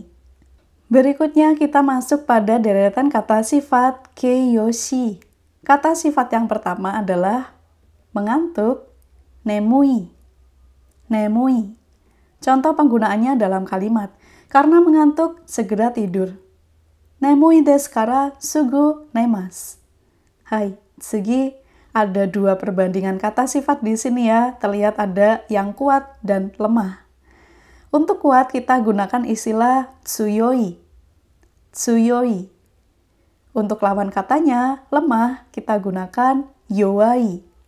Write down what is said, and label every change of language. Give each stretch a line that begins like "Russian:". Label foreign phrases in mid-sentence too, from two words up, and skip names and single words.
Indonesian: Berikutnya kita masuk pada deretan kata sifat keiyoshi. Kata sifat yang pertama adalah mengantuk, nemui. Nemui. Contoh penggunaannya dalam kalimat, karena mengantuk, segera tidur.
Japanese: 眠いですからすぐ寝ます.
Indonesian: Hai, segi ada 2 perbandingan kata sifat di sini ya. Terlihat ada yang kuat dan lemah. Untuk kuat kita gunakan istilah tsuyoi. Tsuyoi. Untuk lawan katanya, lemah, kita gunakan yowai.